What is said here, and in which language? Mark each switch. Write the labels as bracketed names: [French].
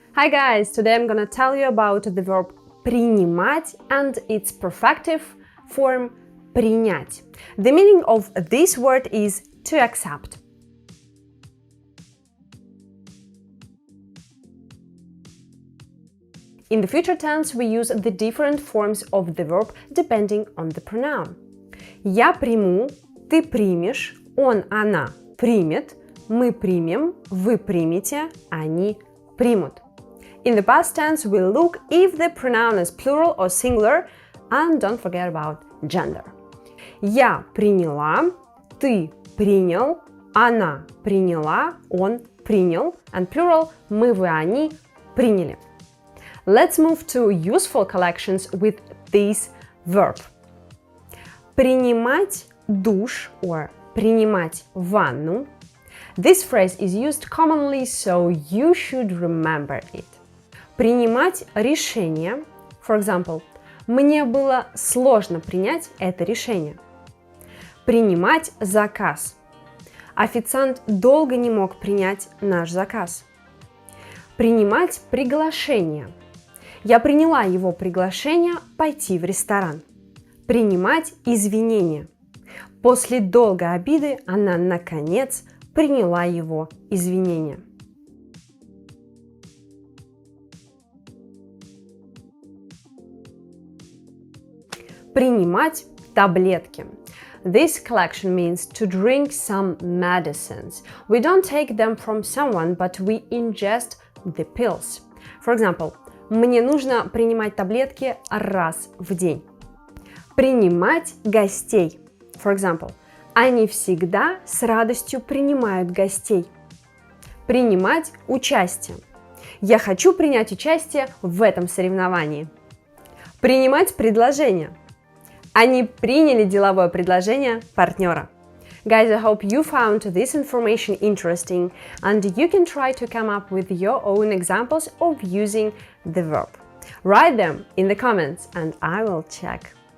[English] Hi guys, today I'm gonna tell you about the verb принимать and its perfective form принять. The meaning of this word is to accept. In the future tense, we use the different forms of the verb depending on the pronoun. [Russian] Я приму, ты примешь, он, она примет, мы примем, вы примете, они примут. [English] In the past tense, we'll look if the pronoun is plural or singular, and don't forget about gender. [Russian] Я приняла, ты принял, она приняла, он принял, [English] and plural, [Russian] мы, вы, они приняли. [English] Let's move to useful collections with this verb. [Russian] Принимать душ or принимать ванну. [English] This phrase is used commonly, so you should remember it. [Russian] Принимать решение. [English] For example, [Russian] мне было сложно принять это решение. Принимать заказ. Официант долго не мог принять наш заказ. Принимать приглашение. Я приняла его приглашение пойти в ресторан. Принимать извинения. После долгой обиды она, наконец, приняла его извинения. Принимать таблетки. [English] This collection means to drink some medicines. We don't take them from someone, but we ingest the pills. For example, [Russian] мне нужно принимать таблетки раз в день. Принимать гостей. [English] For example, [Russian] они всегда с радостью принимают гостей. Принимать участие. Я хочу принять участие в этом соревновании. Принимать предложение. Они приняли деловое предложение партнера. [English] Guys, I hope you found this information interesting and you can try to come up with your own examples of using the verb. Write them in the comments and I will check.